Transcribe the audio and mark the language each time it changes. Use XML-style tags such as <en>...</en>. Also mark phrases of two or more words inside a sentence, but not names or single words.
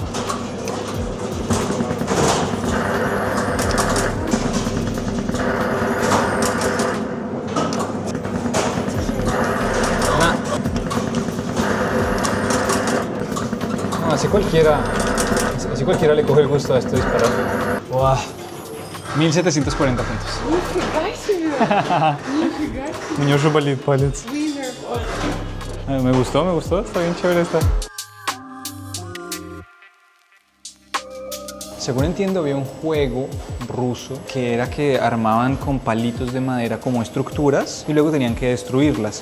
<es>No, así cualquiera le coge el gusto a esto disparar. Wow. 1740 puntos.</es> <ru>Нифига себе! Нифига себе! У меня уже болит палец.</ru> <es>Me gustó, está bien chévere esta. Según entiendo, había un juego ruso que era que armaban con palitos de madera como estructuras y luego tenían que destruirlas.</es>